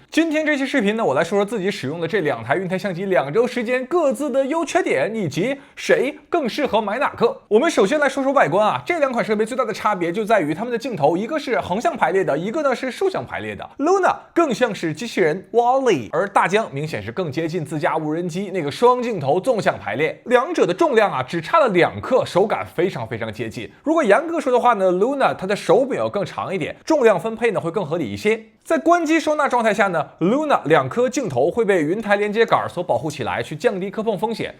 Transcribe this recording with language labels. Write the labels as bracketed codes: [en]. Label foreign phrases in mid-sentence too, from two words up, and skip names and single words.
[zh] 今天这期视频呢，我来说说自己使用的这两台云台相机2周时间各自的优缺点，以及谁更适合买哪个。我们首先来说说外观啊，这两款设备最大的差別就在於它們的鏡頭，一個是橫向排列的，一個呢是豎向排列的。Luna 更像是機器人 Wall-E，而大疆明顯是更接近自家無人機那個雙鏡頭縱向排列。兩者的重量啊只差了2克，手感非常接近。如果嚴格說的話呢 ，Luna 它的手柄要更長一點，重量分配呢會更合理一些。在關機收納狀態下呢 ，Luna 2顆鏡頭會被雲台連接桿所保護起來，去降低磕碰風險。